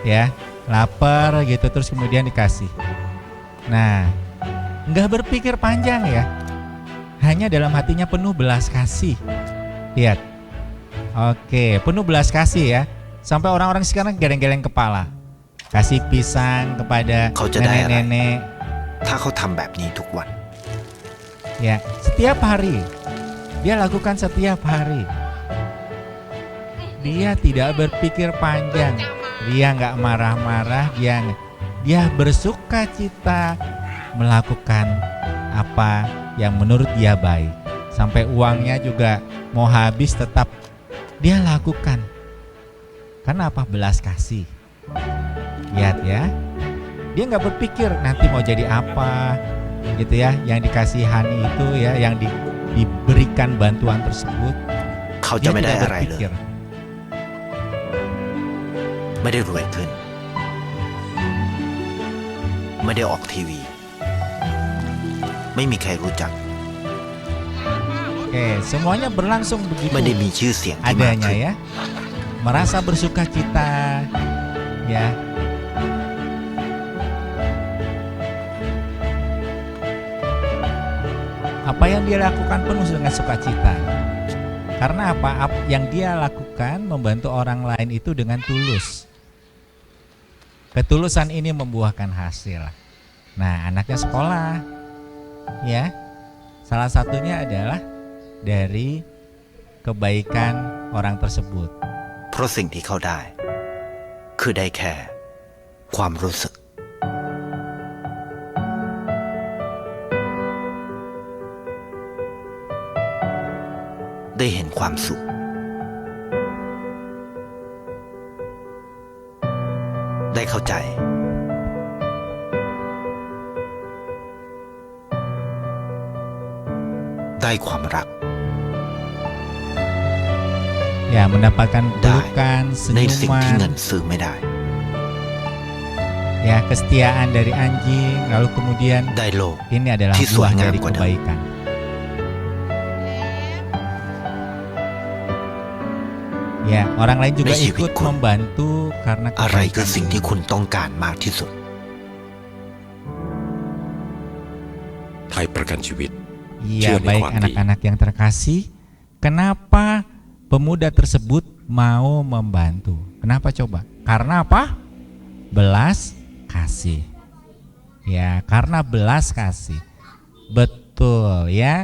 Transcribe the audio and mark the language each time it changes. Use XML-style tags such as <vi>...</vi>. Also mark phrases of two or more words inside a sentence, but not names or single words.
<id>ya, lapar gitu, terus kemudian dikasih. Nah, nggak berpikir panjang ya, hanya dalam hatinya penuh belas kasih. Lihat, oke, penuh belas kasih ya, sampai orang-orang sekarang geleng-geleng kepala, kasih pisang kepada nenek-nenek.</id> <th>ถ้าเขาทำแบบนี้ทุกวัน</th> <id>Ya, setiap hari dia lakukan setiap hari. Dia tidak berpikir panjang, dia nggak marah-marah, dia bersuka cita melakukan apa yang menurut dia baik. Sampai uangnya juga mau habis tetap dia lakukan. Karena apa? Belas kasih. Lihat ya, dia nggak berpikir nanti mau jadi apa gitu ya, yang dikasihani itu ya, yang diberikan bantuan tersebut.</id> <th>เขาจะ</th> <id>Dia</id> <th>ไม่ได้</th> <id>tidak</id> <th>อะไรเลย</th> <id>berpikir.</id> <th>ไม่ได้รวยขึ้น ไม่ได้ออกทีวี ไม่มีใครรู้จัก</th> <id>Oke, semuanya berlangsung begitu</id> <th>ไม่ได้มีชื่อเสียงที่มาก</th> <id>adanya</id> <th>ขึ้น</th> <id>ya, merasa bersuka cita ya. Apa yang dia lakukan penuh dengan sukacita. Karena apa? Yang dia lakukan membantu orang lain itu dengan tulus. Ketulusan ini membuahkan hasil. Nah, anaknya sekolah, ya. Salah satunya adalah dari kebaikan orang tersebut.</id> <th>เพราะสิ่งที่เขาได้ คือได้แค่ความรู้สึก ได้เห็นความสุข ได้เข้าใจ ได้ความรัก</th> <id>Ya, mendapatkan</id> <th>ได้</th> <id>pelukan,</id> <th>ในสิ่งที่เงิน</th> <id>senyuman,</id> <th>ซื้อไม่ได้</th> <id>ya, kesetiaan dari anjing, lalu kemudian</id> <th>ได้โลก</th> <id>ini adalah</id> <th>ที่สวย</th> <id>buah</id> <th>งาม</th> <id>dari</id> <th>กว่าเดิม</th> <id>kebaikan. Ya, orang lain juga</id> <th>ในชีวิต</th> <id>ikut</id> <th>คุณ</th> <id>membantu karena</id> <th>อะไรคือ</th> <id>kebaikan</id> <th>สิ่งที่</th> <id>ini.</id> <th>คุณต้องการมากที่สุด ไทยประกันชีวิต</th> <id>Iya, Cio di baik Kuanti. anak-anak yang terkasih, kenapa pemuda tersebut mau membantu? Kenapa coba? Karena apa? Belas kasih. Ya, karena belas kasih. Betul ya.</id>